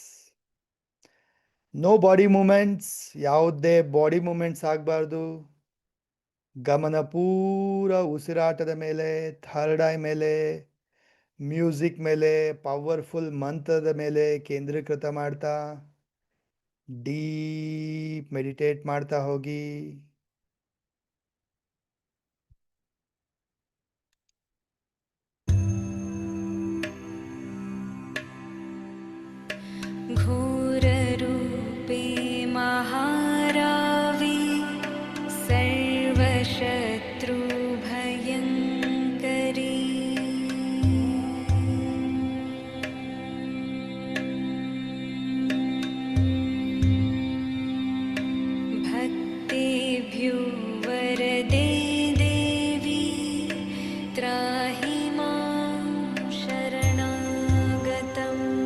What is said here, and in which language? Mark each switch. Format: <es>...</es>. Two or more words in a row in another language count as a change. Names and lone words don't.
<en>no body movements,</en> <kn>ಯಾವುದೇ</kn> <en>body movements</en> <kn>ಆಗಬಾರ್ದು. ಗಮನ ಪೂರ ಉಸಿರಾಟದ ಮೇಲೆ,</kn> <en>third eye</en> <kn>ಮೇಲೆ, ಮ್ಯೂಸಿಕ್ ಮೇಲೆ, ಪವರ್ಫುಲ್ ಮಂತ್ರದ ಮೇಲೆ ಕೇಂದ್ರೀಕೃತ ಮಾಡ್ತಾ</kn> <en>deep meditate</en> <kn>ಮಾಡ್ತಾ ಹೋಗಿ.</kn> <sa>घोररूपे महारावी सर्वशत्रुभयङ्करी भक्तेभ्यो वरदे देवी त्राहि मां शरणागतम्।</sa>